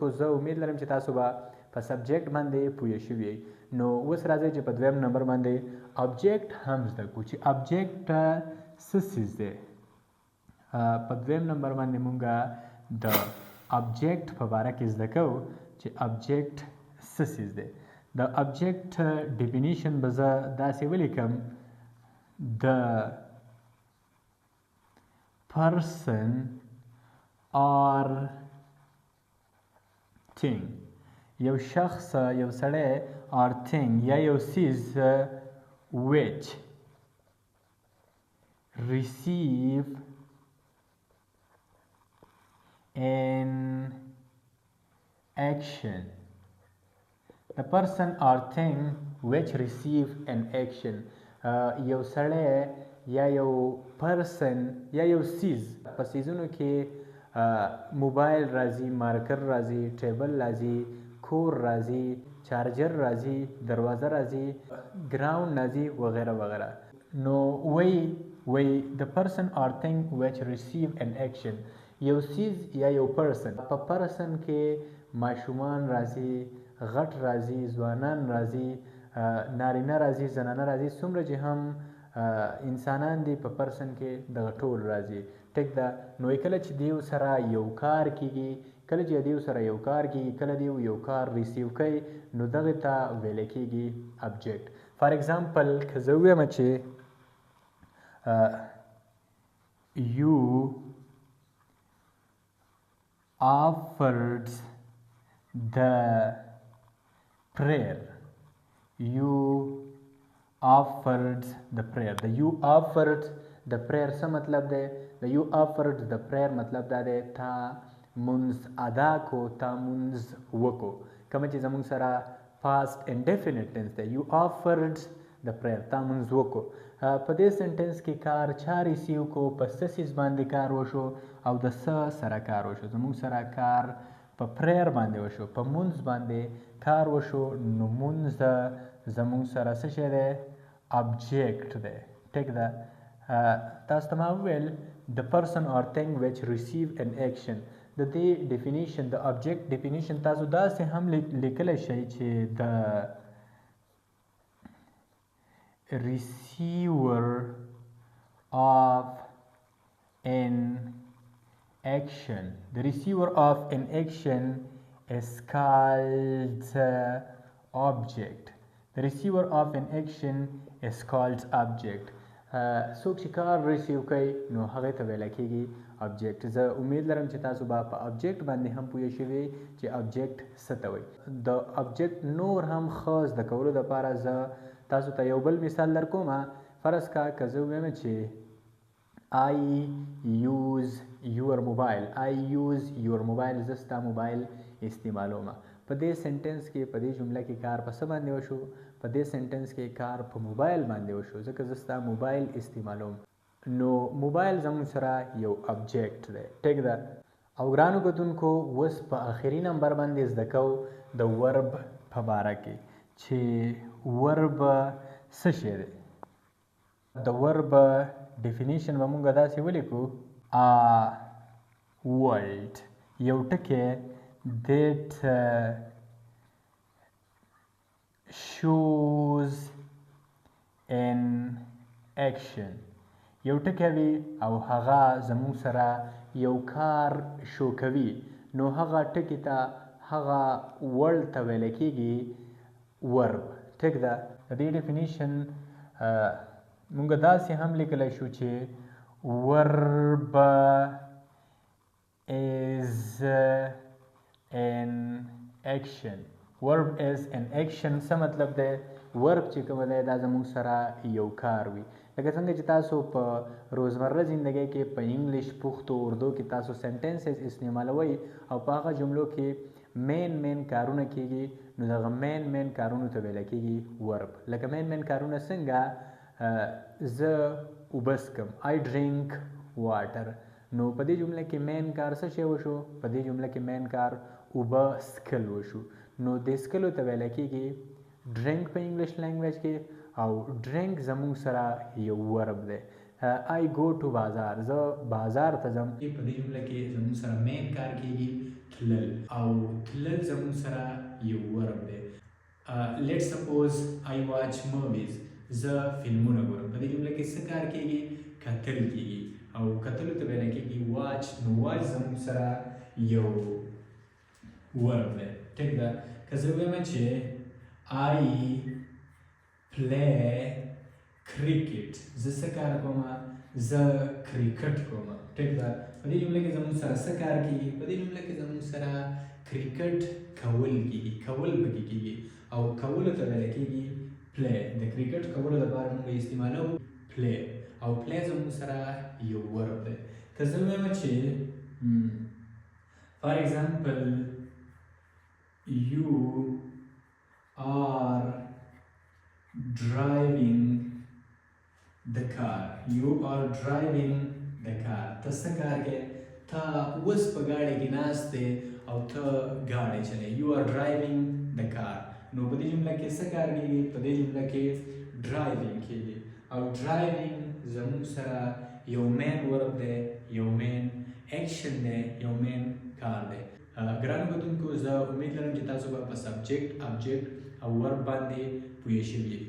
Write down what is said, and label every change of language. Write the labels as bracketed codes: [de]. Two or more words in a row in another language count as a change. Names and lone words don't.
[ps] زه امید لرم چې تاسو به په سبجیکټ باندې پوه شوي یئ نو اوس راځئ چې په دویم نمبر باندې ابجیکټ هم زده کړو چې ابجیکټ څه څیز دی په دویم نمبر باندې مونږ د ابجیکټ په باره کې زده کوو چې ابجیکټ څه څیز دی د ابجیکټ ډیفینیشن به زه داسې ولیکم د [en] پرسن اور thing [ps] یو شخص یو سړی [en] or thing [ps] یا یو څیز [en] which receive an action the person or thing which receive an action. [ps] یو سړی یا یو پرسن یا یو سیز په سیزونو کې موبایل راځي، مارکر راځي، ټیبل راځي، کور راځي، چارجر راځي، دروازه راځي، ګراوند راځي وغیره وغیره. نو وی [en] the person or thing which receive an action. [ps] یو سیز یا یو پرسن، په پرسن کې ماشومان راځي، غټ راځي، ځوانان راځي، نارینه راځي، زنانه راځي، څومره چې هم انسانان دي په پرسن کې دغه ټول راځي. ټیک ده. نو کله چې دیو سره یو کار کیږي، کله چې دیو سره یو کار کیږي، کله دیو یو کار ریسیو کوي، نو دغه ته ویل کیږي ابجیکټ. [en] for example [ps] که زه ووایم چې [en] you offered the prayer. You offered the prayer. The you offered the prayer [ps] څه مطلب دی؟ [en] the you offered the prayer [ps] مطلب دا دی تا منځ ادا کو، تا منځ وکو. کومه چې زموږ سره [en] past indefinite tense [ps] دی. [en] you offered the prayer، [ps] تا منځ وکو. په دې سنټنس کې کار چا ریسیو کو، په څه څیز باندې کار وشو او د څه سره کار وشو. زموږ سره کار په پریر باندې وشو، په مونځ باندې کار وشو، نو مونځ زموږ سره څه شی دی؟ ابجیکټ دی. ټیک ده. تاسو ته ما وویل [en] the person or thing which receive an action. [ps] د دې ډیفینیشن، د ابجیکټ ډیفینیشن تاسو داسې هم لیکلی شئ چې د [en] receiver of an action. The receiver of an action is called object. The receiver of an action is called object. [ps] څوک چې کار ریسیو کوي نو هغې ته ویل کېږي ابجیکټ. زه امید لرم چې تاسو به په ابجیکټ باندې هم پوه شوي چې ابجیکټ څه ته وایي. د ابجیکټ نور هم ښه زده کولو دپاره زه تاسو ته یو بل مثال در کوم. فرض کا که زه ووایم چې [en] I use your mobile. I use your mobile. [ps] زه ستا موبایل استعمالوم. په دې سنټنس کې، په دې جمله کې کار په څه باندې وشو؟ په دې سنټنس کې کار په موبایل باندې وشو، ځکه زه ستا موبایل استعمالوم. نو موبایل زموږ سره یو ابجیکټ دی. ټیک ده. او ګرانو کتونکو اوس په آخري نمبر باندې زده کوو د ورب په باره کې چې ورب څه شی دی. د ورب ډیفینیشن به مونږ داسې ولیکو: [en] a word، [ps] یو ټکی [en] that shows an action. [ps] یو ټکی وي او هغه زموږ سره یو کار شو کوي، نو هغه ټکي ته، هغه ورډ ته ویل کېږي ورب. ټیک ده. د دې ډیفینیشن مونږ داسې هم لیکلی شو چې [en] verb is an action. verb is an action [ps] څه مطلب دی؟ verb چې کوم دی دا زموږ سره یو کار وي. لکه څنګه چې تاسو په روزمره زندګۍ کې په انګلیش، پښتو، اردو کې تاسو سنټنسز استعمالوئ او په هغه جملو کې مین کارونه کېږي، نو دغه مین کارونو ته ویل کېږي verb. لکه مین کارونه څنګه؟ زه اوبه څښم، [en] I drink water. [ps] نو په دې جمله کې مین کار څه شی وشو؟ په دې جمله کې مین کار اوبه څښل وشو. نو د څښلو ته ویل کېږي ډرینک په [en] English language [ps] کې، او ډرینک زموږ سره یو ورب دی. [en] I go to بازار، [ps] زه بازار ته ځم. په دې جمله کې زموږ سره مین کار کېږي تلل، او تلل زموږ سره یو ورب دی. [en] Let's suppose I watch movies، [ps] زه فلمونه ګورم. په دې جمله کې څه کار کېږي؟ کتل کېږي، او کتلو ته ویل کېږي واچ. نو واچ زموږ سره یو ورب دی. ټیک ده. که زه ووایم چې [en] I play cricket، [ps] زه څه کار کوم؟ زه کرکټ کوم. ټیک ده. په دې جمله کې زموږ سره څه کار کېږي؟ په دې جمله کې زموږ سره کرکټ کول کېږي، کول پکې کېږي، او کولو ته ویل کېږي پلی. د کرکټ کولو لپاره موږ استعمالوو پلی، او پلی زموږ سره یو ورب دی. که زه ووایم چې [en] for example you driving the car. You are driving the car. [ps] ته څه کار کوې؟ ته اوس په ګاډي کې ناست دی او ته ګاډی چلوې. [en] You are driving the car. [ps] نو په دې جمله کې څه کار کېږي؟ په دې جمله کې driving کېږي او driving زموږ سره یو [en] main verb [ps] دی، یو [en] main action [ps] دی، یو مین کار دی. ګرانو کتونکو زه امید لرم چې تاسو به په سبجیکټ، ابجیکټ او ورب باندې پوه شوي یئ.